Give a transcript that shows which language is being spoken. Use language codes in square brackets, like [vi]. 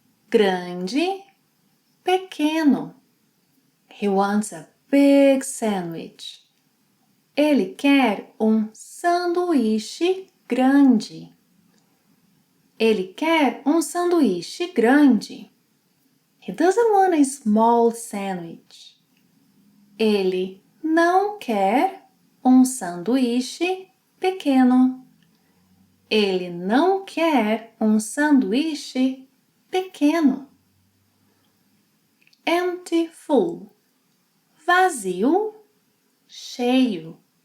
[pt] Grande, pequeno. [en] He wants a big sandwich. [pt] Ele quer um sanduíche grande. Ele quer um sanduíche grande. [en] He doesn't want a small sandwich. [pt] Ele não quer um sanduíche pequeno. Ele não quer um sanduíche pequeno. [en] Empty, full. [pt] Vazio, cheio.